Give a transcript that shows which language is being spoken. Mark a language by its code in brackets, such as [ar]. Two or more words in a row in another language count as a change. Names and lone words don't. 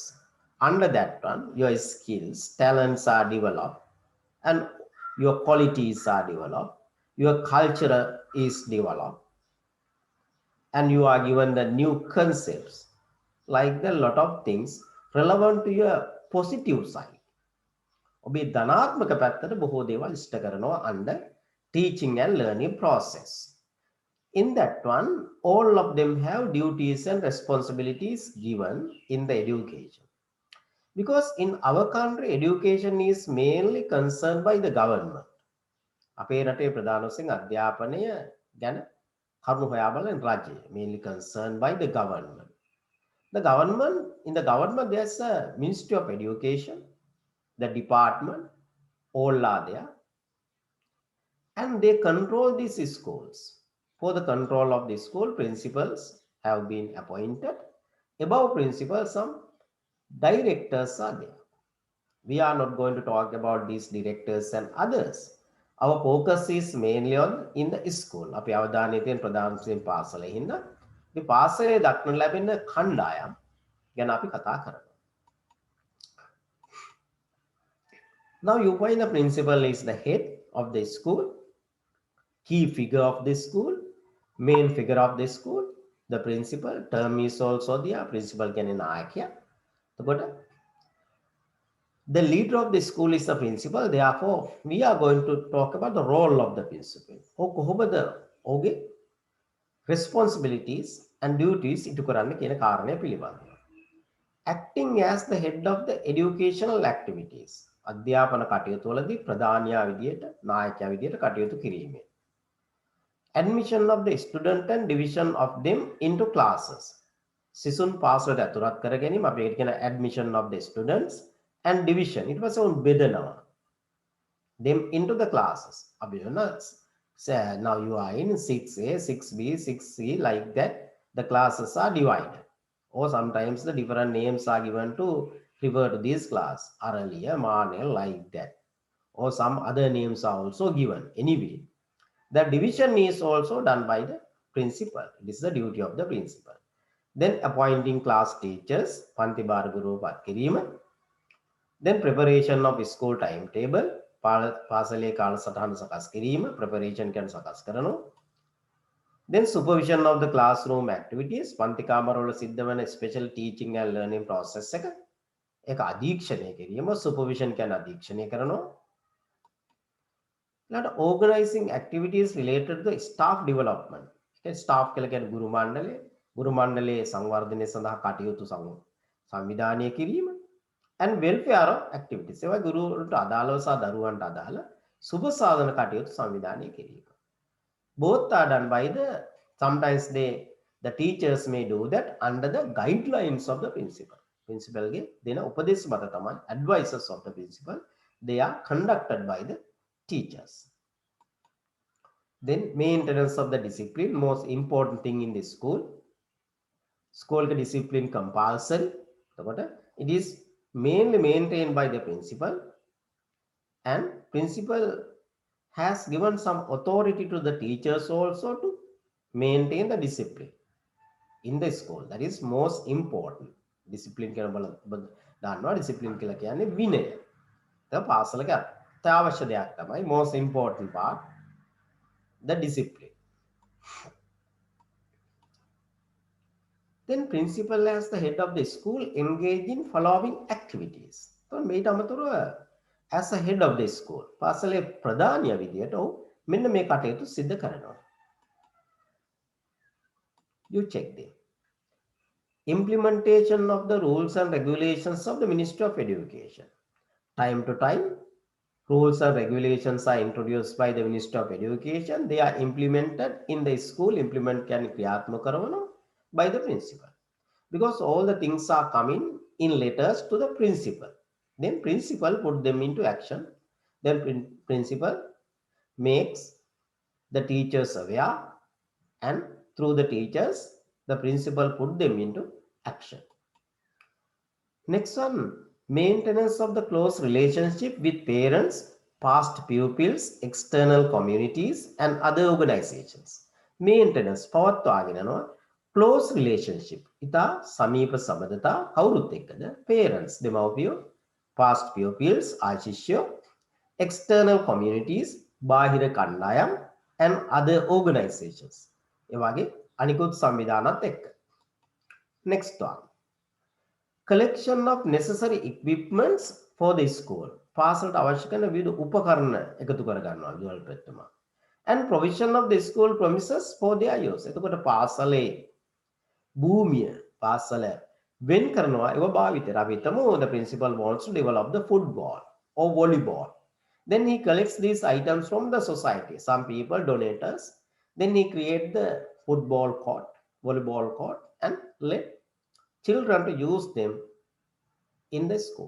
[en] Under that one, your skills, talents are developed, and your qualities are developed, your culture is developed, and you are given the new concepts, like the lot of things relevant to your positive side. [si] ඔබේ ධනාත්මක පැත්තට බොහෝ දේවල් ඉෂ්ට කරනවා [en] under teaching and learning process. In that one, all of them have duties and responsibilities given in the education. Because in our country, education is mainly concerned by the government. [si] අපේ රටේ ප්‍රධාන වශයෙන් අධ්‍යාපනය ගැන කරුණු හොයා බලන රජය, [en] mainly concerned by the government. The government, in the government, there's a Ministry of Education, the department, all are there, and they control these schools. For the control of the school, principals have been appointed. Above principals, some directors are there. We are not going to talk about these directors and others. Our focus is mainly on in the school. [si] අපි අවධානය තියෙන ප්‍රධාන වශයෙන් පාසලේ හින්දා මේ පාසලේ දක්වන ලැබෙන කණ්ඩායම් ගැන අපි කතා කරනවා. [en] Now you find the principal is the head of the school, key figure of the school, main figure of the school. The principal term is also there. [si] Principal කියන්නේ නායකයා. එතකොට [en] the leader of the school is the principal. Therefore, we are going to talk about the role of the principal. [si] කොහොමද ඔහුගේ [en] responsibilities and duties [si] ඉටු කරන්න කියන කාරණය පිළිබඳව. [en] Acting as the head of the educational activities. [si] අධ්‍යාපන කටයුතු වලදී ප්‍රධානියා විදියට, නායකයා විදියට කටයුතු කිරීමෙන්. [en] admission of the student and division of them into classes. [si] සිසුන් පාසලට ඇතුළත් කර ගැනීම අපි ඒකට කියන [en] admission of the students and division. [si] ඊට පස්සේ උන් බෙදනවා [en] them into the classes. අපි say now you are in 6A, 6B, 6C, like that the classes are divided. Or sometimes the different names are given to refer to this class. Aralia, Manel, like that. Or some other names are also given. Anyway, the division is also done by the principal. This is the duty of the principal. Then appointing class teachers, [si] පන්ති භාර ගුරු පත් කිරීම. [en] Then preparation of school timetable, [si] පාසලේ කාලසටහන සකස් කිරීම, preparation කියන සකස් කරනවා. [en] Then supervision of the classroom activities, [si] පන්ති කාමරවල සිද්ධ වෙන [en] special teaching and learning process [si] එක ඒක අධීක්ෂණය කිරීම, supervision කියන අධීක්ෂණය කරනවා. [en] ඊළඟට organizing activities related to the staff development. [si] ඒ staff කියලා කියන්නේ ගුරු මණ්ඩලයේ සංවර්ධනය සඳහා කටයුතු සංවිධානය කිරීම. [en] And welfare of activities. [si] ඒවා ගුරුවරුන්ට අදාළව සහ දරුවන්ට අදාළ සුබ සාධන කටයුතු සංවිධානය කිරීම. [en] Both are done by sometimes the teachers may do that under the guidelines of the principal. [si] Principal ගේ දෙන උපදෙස් මත තමයි, [en] advices of the principal, they are conducted by the teachers. Then maintenance of the discipline, most important thing in the school. School discipline compulsory. It is mainly maintained by the principal, and principal has given some authority to the teachers also to maintain the discipline in the school. That is most important. Discipline දන්නවා discipline [si] කියලා කියන්නේ විනය. ඒක පාසලක අත්‍යවශ්‍ය දෙයක් තමයි. [en] Most important part, the discipline. Then principal as the head of the school engage in following activities. So [si] මේට අමතරව [en] as a head of the school, [si] පාසලේ ප්‍රධානිය විදියට ඔහු මෙන්න මේ කටයුතු සිද්ධ කරනවා. [en] You check them. Implementation of the rules and regulations of the Ministry of Education. Time to time, rules and regulations are introduced by the Ministry of Education. They are implemented in the school. Implement can ක්‍රියාත්මක කරනවා by the principal, because all the things are coming in letters to the principal. Then principal put them into action. Then principal makes the teachers aware, and through the teachers the principal put them into action. Next one, maintenance of the close relationship with parents, past pupils, external communities and other organizations. Maintenance [si] පවත්වාගෙන යනවා [en] close relationship. [si] ඉතා සමීප සබඳතා කවුරුත් එක්කද? Parents, දෙමව්පියෝ, [en] past pupils, [si] ආශිෂ්‍යෝ, [en] external communities, [si] බාහිර කණ්ඩායම්, [en] and other organizations. [si] ඒ වගේ අනිකුත් සංවිධානත් එක්ක. [en] Next one, collection of necessary equipments for the school. [si] පාසලට අවශ්‍ය කරන විවිධ උපකරණ එකතු කර ගන්නවා විදුහල්පතිතුමා. [en] And provision of the school premises for their use. [si] එතකොට පාසලේ භූමිය පාසල වෙන් කරනවා ඒව භාවිතයට. අපි හිතමු [en] the principal wants to develop the football or volleyball. Then he collects these items from the society. Some people donate us. Then he create the football court, volleyball court, and let children to use them in the school.